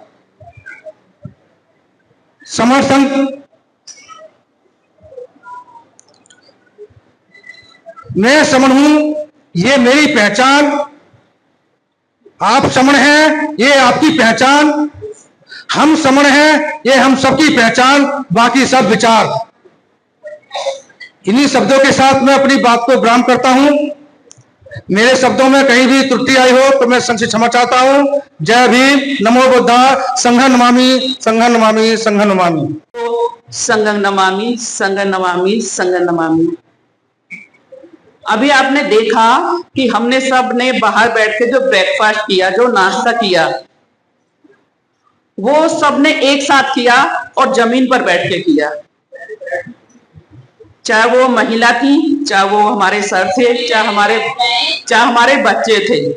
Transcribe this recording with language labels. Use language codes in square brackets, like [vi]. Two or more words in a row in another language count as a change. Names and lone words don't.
[hi] समर संघ मैं समर हूं, ये मेरी पहचान, आप समर हैं, ये आपकी पहचान, हम समर हैं, ये हम सबकी पहचान, बाकी सब विचार। इन्हीं शब्दों के साथ मैं अपनी बात को विराम करता हूं। मेरे शब्दों में कहीं भी त्रुटि आई हो तो मैं संघ से क्षमा चाहता हूं। जय भीम, [pi] नमो बुद्धा, संघं नमामि, संघं नमामि, संघं नमामि। संघं नमामि, संघं नमामि, संघं नमामि। [hi] अभी आपने देखा कि हमने सब ने बाहर बैठ के जो ब्रेकफास्ट किया, जो नाश्ता किया, वो सबने एक साथ किया और जमीन पर बैठ के किया। चाहे वो महिला थी, चाहे वो हमारे सर थे, चाहे हमारे बच्चे थे।